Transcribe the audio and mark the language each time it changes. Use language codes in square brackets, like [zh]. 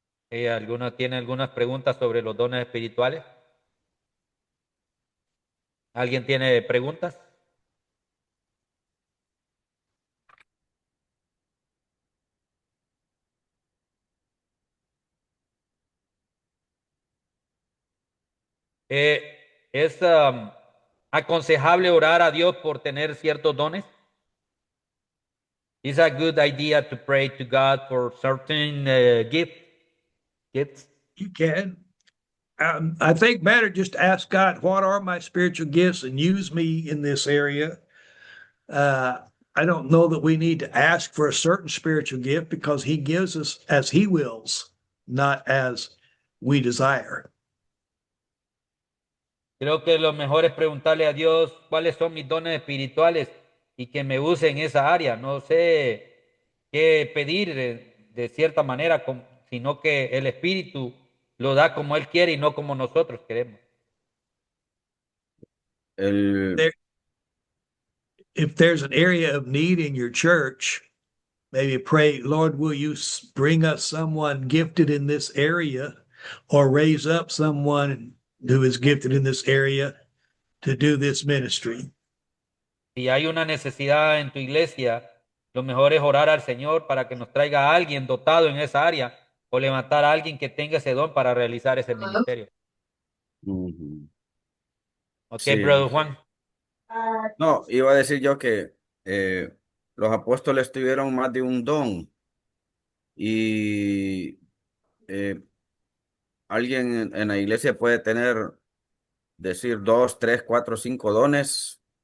[es] ¿Tiene algunas preguntas sobre los dones espirituales? ¿Alguien tiene preguntas? ¿Es aconsejable orar a Dios por tener ciertos dones? [en] Is a good idea to pray to God for certain gifts? You can. I think better just ask God, what are my spiritual gifts, and use me in this area. I don't know that we need to ask for a certain spiritual gift because He gives us as He wills, not as we desire. [es] Creo que lo mejor es preguntarle a Dios cuáles son mis dones espirituales y que me use en esa área. No sé qué pedir de cierta manera, sino que el Espíritu lo da como Él quiere y no como nosotros queremos. El, [en] There, if there's an area of need in your church, maybe pray, Lord, will you bring us someone gifted in this area, or raise up someone who is gifted in this area to do this ministry? [es] Si hay una necesidad en tu iglesia, lo mejor es orar al Señor para que nos traiga a alguien dotado en esa área o levantar a alguien que tenga ese don para realizar ese ministerio. Ujú. Ok, Sí, [en] Brother Juan. [es] no, iba a decir yo que los apóstoles tuvieron más de un don y eh, alguien en la iglesia puede tener, decir, dos, tres, cuatro, cinco dones.